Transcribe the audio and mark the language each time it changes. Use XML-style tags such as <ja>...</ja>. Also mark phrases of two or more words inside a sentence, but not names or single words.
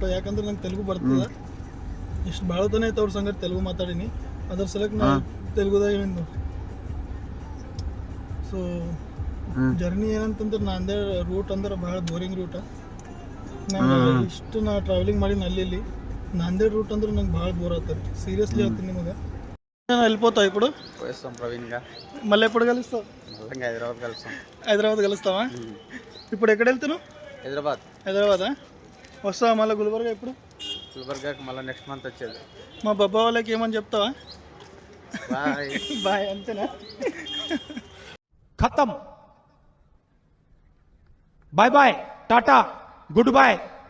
<kn>ಯಾಕಂದ್ರೆ ನಂಗೆ ತೆಲುಗು ಬರ್ತದ. ಇಷ್ಟು ಭಾಳ ತನ ಐತೆ ಅವ್ರ ಸಂಗತ್ ತೆಲುಗು ಮಾತಾಡೀನಿ. ಅದ್ರ ಸಲಕ್ಕೆ ನಾ ತೆಲುಗುದಾಗ ಹೇಳಿದ್ದು. ಸೊ ಜರ್ನಿ ಏನಂತಂದ್ರೆ ನಾಂದೇಡ್ ರೂಟ್ ಅಂದ್ರೆ ಭಾಳ</kn> <en>boring route.</en> <kn>ನಂಗೆ ಇಷ್ಟು ನಾ ಟ್ರಾವೆಲಿಂಗ್ ಮಾಡೀನಿ ಅಲ್ಲಿ.</kn> <te>నాందేడ్ రూట్ ಅಂದ್ರೆ నాకు బాగా బోర్ అవుతుంది. సీరియస్లీ అవుతుంది నిಮಗೆ. నేను వెళ్ళిపోతావు ఇప్పుడు? పోయిస్తాం ప్రవీణ్గా. మళ్ళీ ఎప్పుడు కలుస్తావు? మళ్ళీ హైదరాబాద్ కలుస్తాం. హైదరాబాద్ కలుస్తావా? ఇప్పుడు ఎక్కడ వెళ్తున్నావు? హైదరాబాద్. హైదరాబాదా? వస్తావా మళ్ళీ గుల్బర్గా? ఇప్పుడు గుల్బర్గాకి మళ్ళీ నెక్స్ట్ మంత్ వచ్చేది. మా బాబా వాళ్ళకి ఏమని చెప్తావా? బాయ్ బాయ్ అంతేనా?</te> <en>खत्म, bye bye, tata, good bye.</en>